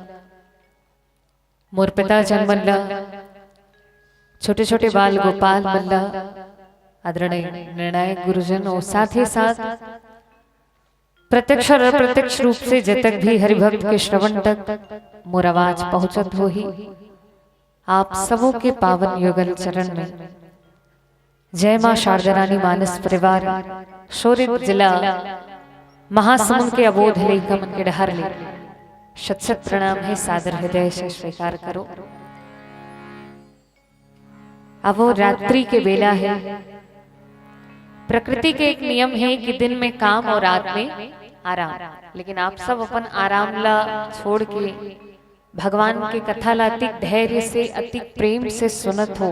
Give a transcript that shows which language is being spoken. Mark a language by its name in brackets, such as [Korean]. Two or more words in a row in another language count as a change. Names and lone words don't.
[Chhattisgarhi] मोर पिता जन मल्ला छोटे छोटे बाल गोपाल मल्ला आदरणीय निर्णायक गुरुजन और साथ ही साथ प्रत्यक्ष और अप्रत्यक्ष रूप से जतक भी हरिभक्त के श्रवण तक मोर आवाज पहुंचत हो ही आप सबों के पावन युगल चरण में जय मां शारदा रानी मानस परिवार शोरित जिला महासमुंद के अबोध लेखा मन के डहर ले शत शत प्रणाम है सादर हृदय से स्वीकार करो। अब वो रात्रि के बेला है। प्रकृति के एक नियम है कि दिन में काम और रात में आराम, लेकिन आप सब अपन आराम ला छोड़ के भगवान के कथा ला अति धैर्य से अति प्रेम से सुनत हो।